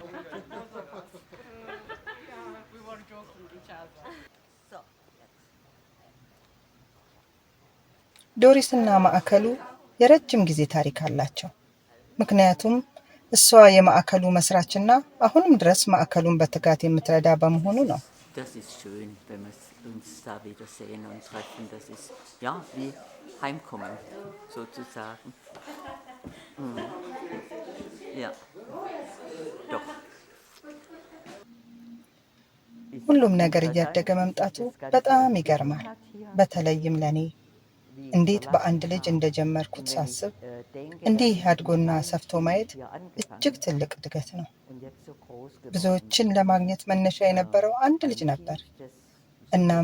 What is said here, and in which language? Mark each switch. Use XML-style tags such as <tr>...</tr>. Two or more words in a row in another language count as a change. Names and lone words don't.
<am>ዶሪስና ማዕከሉ የረጅም ጊዜ ታሪክ አላቸው። ምክንያቱም እሷ የማዕከሉ መስራችና አሁንም ድረስ ማዕከሉን በትጋት የምትረዳ በመሆኑ ነው።</am> <de>Das ist schön, wenn wir uns da wieder sehen und treffen. Das ist ja wie Heimkommen sozusagen. Ja, doch.</de> <am>ሁሉም ነገር እያደገ መምጣቱ በጣም ይገርማል። በተለይም ለኔ እንዴት በአንድ ልጅ እንደጀመርኩት ሳስብ እንዲህ አድጎና ሰፍቶ ማየት እጅግ ትልቅ እድገት ነው። ብዙዎችን ለማግኘት መነሻ የነበረው አንድ ልጅ ነበር። እናም</am>